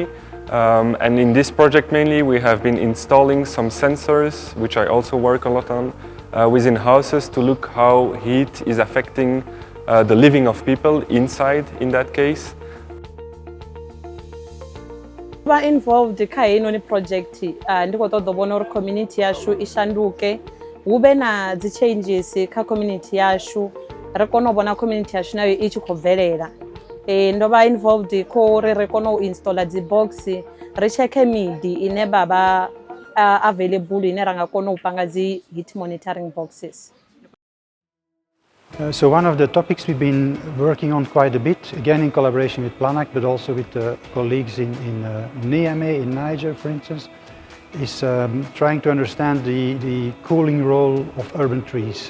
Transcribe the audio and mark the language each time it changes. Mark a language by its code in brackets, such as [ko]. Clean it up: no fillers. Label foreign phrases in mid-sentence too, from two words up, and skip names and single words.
[en] And in this project mainly we have been installing some sensors, which I also work a lot on, within houses to look how heat is affecting the living of people inside in that case. [ve] Ba involved kha ino project ndiko ṱoḓa vhona uri community yashu I shanduke, hube na dzi changes kha community yashu, ri kone u vhona community yashu nayo I tshi khou bvelela. Ndo vha involved kho uri ri kone u installa dzi box, ri checke midi ine baba available ine ra nga kona u panga dzi [en] heat monitoring boxes. So one of the topics we've been working on quite a bit, again in collaboration with Planact, but also with colleagues in Niamey, in Niger, for instance, is trying to understand the cooling role of urban trees.